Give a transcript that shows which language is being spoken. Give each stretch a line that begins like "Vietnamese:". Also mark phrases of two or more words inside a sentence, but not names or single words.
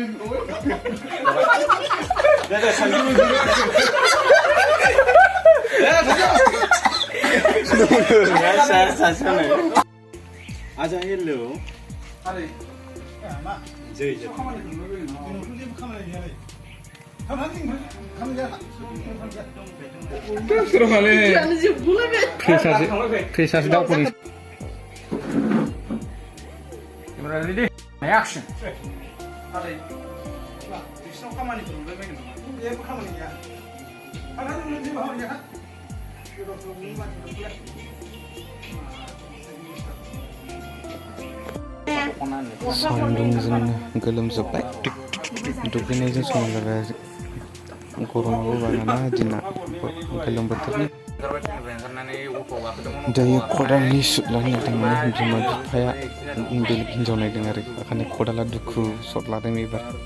Korean: 아자 헬로 아래 마 저기
Bodo: खामानि जेबो खामानि गैयालै खामानि गैया सुरहाले फेसासो दावखोनि
English: Camera ready action
Bodo: आरे बिसिनाव खामानिफोर नुबायबायगोन नामा जेबो खामानि गैया जेबो खामानि गैया गोदावसोराव मानसिफोरलाय सान्दुंजोंनो गोलोमजोब्बाय दुगैनायजों सम जाबाय गरमाबो बाराना दिना गोलोम बोथोरनि दायो खदालनि सुद लानो थांनानै बिमा बिफाया बेलेग हिन्जाव नायदों आरो ओंखायनो खदाला दुखु सट लादों एबार